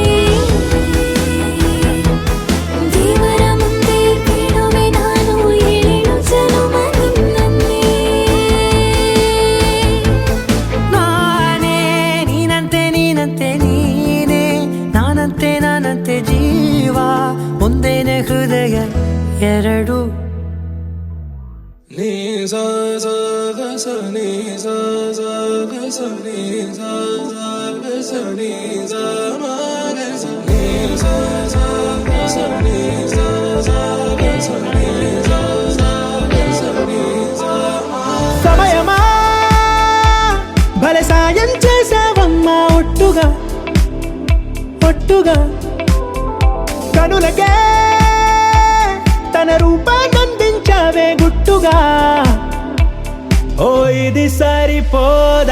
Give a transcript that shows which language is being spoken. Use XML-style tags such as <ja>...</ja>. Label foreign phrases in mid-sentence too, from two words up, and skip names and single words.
<kn>ದೇವರ ಮುಂದೆ ಬಿಡುವೆ ನಾನು ಏಳು ಜನುಮ ನಿನ್ನನ್ನೇ. ನಾನೇ ನೀನಂತೆ ನೀನಂತೆ ನೀನೇ ನಾನಂತೆ ನಾನಂತೆ ಜೀವ ಒಂದೇನೆ ಹೃದಯ ಎರಡು. ni sa sa ga sa ni sa sa ga sa ni sa sa ga sa ni sa ma ga sa ni sa sa ga sa ni sa sa ga sa ni sa sa ga sa ni sa ma.</kn> <te>సమయమా భలే సాయం చేసావమ్మా ఒట్టుగా ఒట్టుగా కనులకే తన రూపాన్నందించావే గుట్టుగా. ఓ ఇది సరిపోదా.</te>